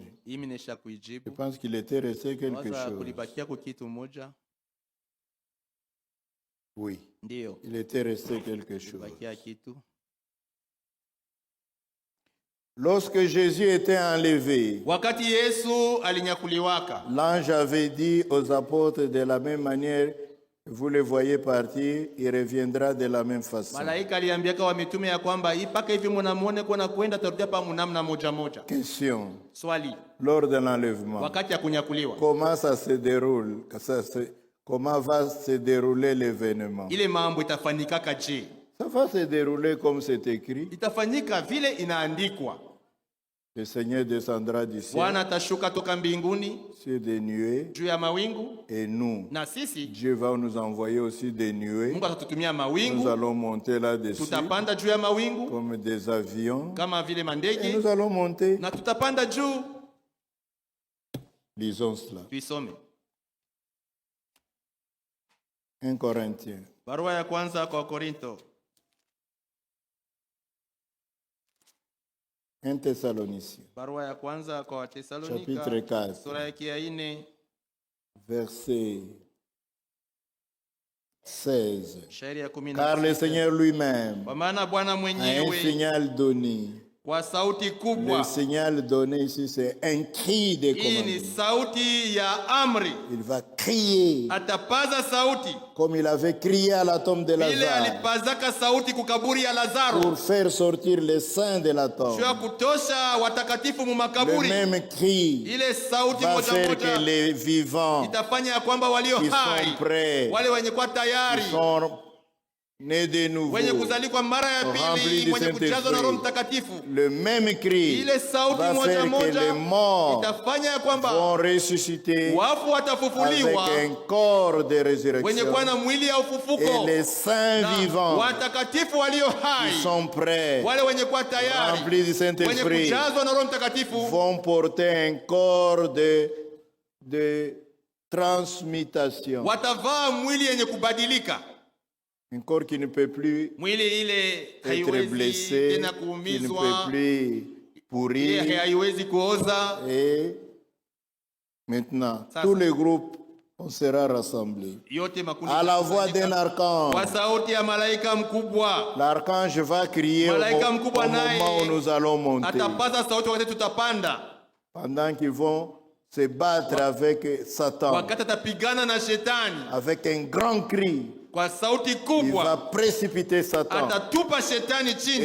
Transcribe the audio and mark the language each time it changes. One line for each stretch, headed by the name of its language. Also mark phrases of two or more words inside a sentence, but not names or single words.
Swahili: Mimi nisha
French: Je
Swahili: kuijibu.
French: pense qu'il était resté quelque
Swahili: Waza
French: chose.
Swahili: kulibakia kwa kitu moja.
French: Oui,
Swahili: Ndio.
French: il était resté quelque chose.
Swahili: Kulibakia kitu.
French: Lorsque Jésus était enlevé,
Swahili: Wakati Yesu alinyakuliwaka,
French: l'ange avait dit aux apôtres de la même manière, vous le voyez partir, il reviendra de la même façon.
Swahili: malaika aliambiaka wa mitume ya kwamba ipaka hivi mnamuone kwa kwenda tarudia pa namna moja moja.
French: Question.
Swahili: Swali,
French: Lors de l'enlèvement,
Swahili: wakati ya kunyakuliwa,
French: comment ça se déroule? Comment va se dérouler l'événement?
Swahili: ile mambo itafanyika je?
French: Ça va se dérouler comme c'est écrit.
Swahili: Itafanyika vile inaandikwa.
French: Le Seigneur descendra du ciel
Swahili: Bwana atashuka toka mbinguni
French: sur des nuées
Swahili: juu ya mawingu,
French: et nous,
Swahili: na sisi
French: Dieu va nous envoyer aussi des nuées.
Swahili: Mungu atatutumia
French: Nous
Swahili: mawingu,
French: allons monter là-dessus
Swahili: tutapanda juu ya mawingu
French: comme des avions
Swahili: kama vile
French: et
Swahili: mandege,
French: nous allons monter.
Swahili: na tutapanda juu.
French: Lisons cela.
Swahili: Tuisome
French: 1 Corinthiens
Swahili: barua ya kwanza kwa Korinto,
French: 1 Thessaloniciens,
Swahili: barua ya kwanza kwa Watesalonika,
French: chapitre 4,
Swahili: sura ya 4
French: verset 16.
Swahili: shairi ya
French: Car le
Swahili: 16.
French: Seigneur lui-même
Swahili: Kwa maana Bwana
French: a un
Swahili: mwenyewe
French: signal donné.
Swahili: kwa sauti
French: Le
Swahili: kubwa,
French: signal donné ici, c'est un cri de
Swahili: hii ni
French: commandement.
Swahili: sauti ya amri,
French: Il va crier
Swahili: atapaza sauti
French: comme il avait crié à la tombe de
Swahili: vile
French: Lazare
Swahili: alipazaka sauti kukaburi ya Lazaro,
French: pour faire sortir les saints de la tombe.
Swahili: juu ya kutosha watakatifu mu
French: Le
Swahili: makaburi.
French: même cri
Swahili: Ile sauti
French: va
Swahili: moja
French: faire que
Swahili: moja
French: les vivants
Swahili: itafanya ya kwamba walio
French: qui
Swahili: hai,
French: sont prêts,
Swahili: wale wenye kuwa
French: qui
Swahili: tayari,
French: sont nés de nouveau,
Swahili: wenye kuzalikwa mara ya
French: Rempli
Swahili: pili,
French: du
Swahili: wenye kujazwa na Roho
French: Saint-Esprit.
Swahili: Mtakatifu,
French: le même cri
Swahili: ile sauti
French: va
Swahili: moja
French: faire que
Swahili: moja
French: les morts
Swahili: itafanya ya kwamba
French: vont ressusciter
Swahili: wafu
French: avec
Swahili: watafufuliwa,
French: un corps de
Swahili: wenye
French: résurrection
Swahili: kuwa na mwili ya
French: et
Swahili: ufufuko,
French: les saints
Swahili: na
French: vivants
Swahili: watakatifu walio hai,
French: qui sont prêts,
Swahili: wale wenye kuwa tayari,
French: remplis du
Swahili: wenye
French: Saint-Esprit,
Swahili: kujazwa na Roho Mtakatifu,
French: vont porter un corps de transmutation.
Swahili: watavaa mwili yenye kubadilika,
French: Un corps qui ne peut plus
Swahili: mwili ile
French: être
Swahili: haiwezi
French: blessé,
Swahili: tena
French: qui ne peut
Swahili: kuumizwa,
French: plus
Swahili: ile
French: pourrir.
Swahili: haiwezi kuoza.
French: Et maintenant, Ça, tous ça. les groupes, on sera rassemblés.
Swahili: Yote makundi
French: À la voix d'un
Swahili: kwa
French: archange,
Swahili: sauti ya malaika mkubwa,
French: l'archange va crier au
Swahili: Malaika mkubwa
French: moment
Swahili: naye
French: où nous allons monter.
Swahili: atapaza sauti wakati tutapanda,
French: Pendant qu'ils vont se battre avec Satan,
Swahili: wakati atapigana na shetani
French: avec un grand cri,
Swahili: kwa sauti
French: il va
Swahili: kubwa,
French: précipiter Satan
Swahili: atatupa shetani chini